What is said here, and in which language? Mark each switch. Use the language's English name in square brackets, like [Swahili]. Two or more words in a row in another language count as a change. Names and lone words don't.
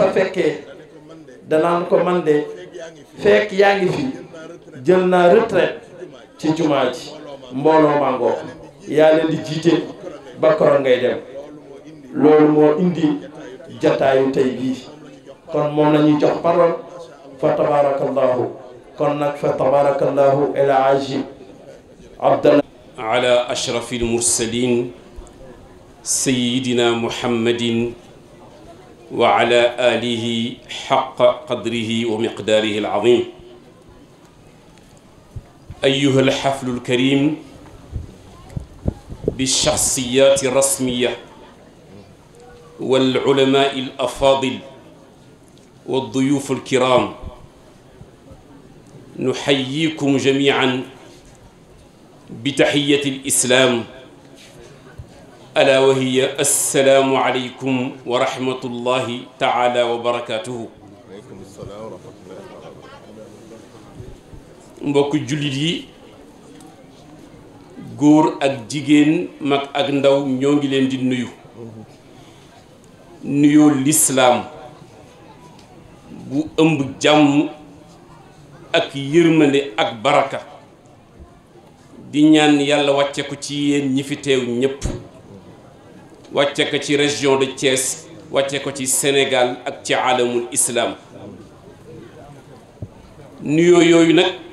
[Wolof] fa fekkee danaan ko man de fekk yaa ngi fi jël naa retraite ci jumaa ji mbooloo màngoo yaa leen di jiite ba koroon ngay dem loolu moo indi jataayu tey bii kon moom la ñuy jox parole [Arabic] فتبارك الله [Wolof] kon nag [Arabic] فتبارك الله [Wolof] El Hadji Abdallah [Arabic] على أشرف المرسلين سيدنا محمد وعلى آله حق قدره ومقداره العظيم أيها الحفل الكريم بالشخصيات الرسمية والعلماء الأفاضل والضيوف الكرام نحييكم جميعا بتحية الإسلام ألا وهي السلام عليكم ورحمة الله تعالى وبركاته [Wolof] mbokk jullit yi góor ak jigéen mag ak ndaw ñoo ngi leen di nuyoo lislaam bu ëmb jàmm ak yërmande ak baraka di ñaan yàlla wàcce ko ci yéen ñi fi teew ñépp wàcce ko ci [French] région de [Wolof] Thiès wàcce ko ci Sénégal ak ci [Arabic] عالم الإسلام [Wolof] nuyoo yooyu nag